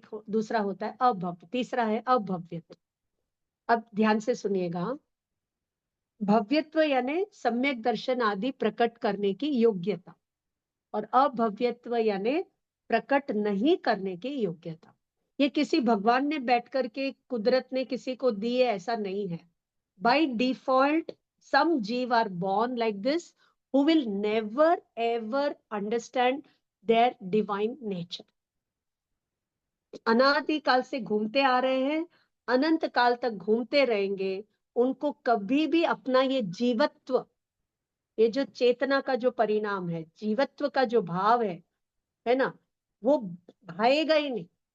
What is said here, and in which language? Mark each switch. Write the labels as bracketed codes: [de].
[hi] दूसरा होता है अभव्य, तीसरा है अभव्यत्व। अब ध्यान से सुनिएगा। भव्यत्व यानी सम्यक दर्शन आदि प्रकट करने की योग्यता, और अभव्यत्व यानी प्रकट नहीं करने की योग्यता। ये किसी भगवान ने बैठ करके, कुदरत ने किसी को दी है, ऐसा नहीं है। [en] By default some jiva are born like this who will never ever understand their divine nature। [hi] अनादि काल से घूमते आ रहे हैं, अनंत काल तक घूमते रहेंगे। उनको कभी भी अपना ये जीवत्व, ये जो चेतना का जो परिणाम है, जीवत्व का जो भाव है ना, वो भाएगा ही नहीं।